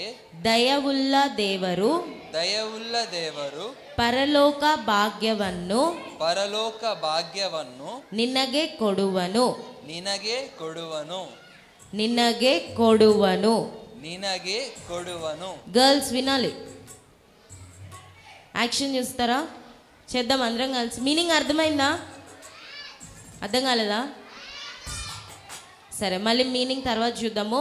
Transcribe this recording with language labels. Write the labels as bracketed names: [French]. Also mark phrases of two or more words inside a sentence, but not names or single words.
[Kannada] ದಯವುಳ್ಳ ದೇವರು, ದಯವುಳ್ಳ ದೇವರು ಪರಲೋಕ ಭಾಗ್ಯವನ್ನು, ಪರಲೋಕ ಭಾಗ್ಯವನ್ನು ನಿನಗೆ ಕೊಡುವನು, ನಿನಗೆ ಕೊಡುವನು, ನಿನಗೆ ಕೊಡುವನು. ನಿನಗೆ ಕೊಡುವನು. [Telugu] గర్ల్స్ వినాలి. యాక్షన్ చూస్తారా? చేద్దాం అందరం కలిసి. మీనింగ్ అర్థమైందా? అర్థం కాలేదా? సరే, మళ్ళీ మీనింగ్ తర్వాత చూద్దాము.